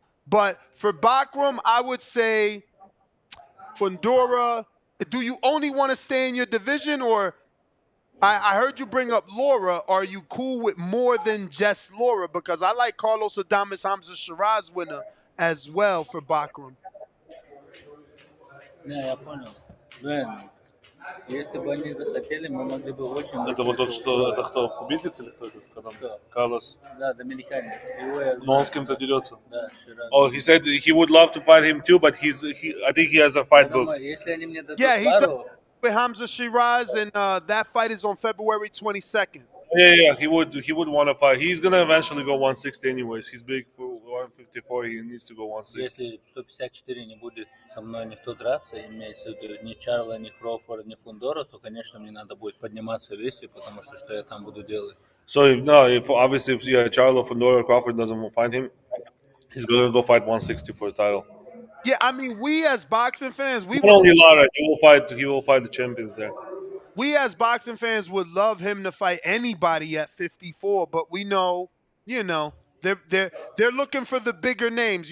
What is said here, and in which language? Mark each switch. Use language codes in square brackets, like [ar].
[en] But for Bakram, I would say Fundora. Do you only want to stay in your division, or I heard you bring up Laura. Are you cool with more than just Laura? Because I like Carlos Adames Hamza Shiraz winner as well for Bakram. [ru] Не, я понял. Блин, если бы они захотели, мы могли бы очень быстро... Это вот тот, что... Это кто? Кубинец или кто это? Карлос. Да, доминиканец. Его я Но он с кем-то дерется. Да, Шираз. [en] Oh, he said he would love to fight him too, but I think he has a fight booked. [ru] Если они мне дадут [en] Yeah, he [ru] пару... [en] with Hamza Shiraz, and that fight is on February 22nd. Yeah, he would want to fight. He's gonna eventually go 160 anyways. He's big for 154. He needs to go 160. [ru] Если 154 не будет со мной никто драться, имеется в виду ни Чарла, ни Кроуфорд, ни Фундора, то, конечно, мне надо будет подниматься в весе, потому что я там буду делать. [en] So if Charlo, Fundora, or Crawford doesn't find him, he's gonna go fight 160 for the title. Yeah, I mean, we as boxing fans, Not only Lara, he will fight the champions there. We as boxing fans would love him to fight anybody at 54, but we know, they're looking for the bigger names.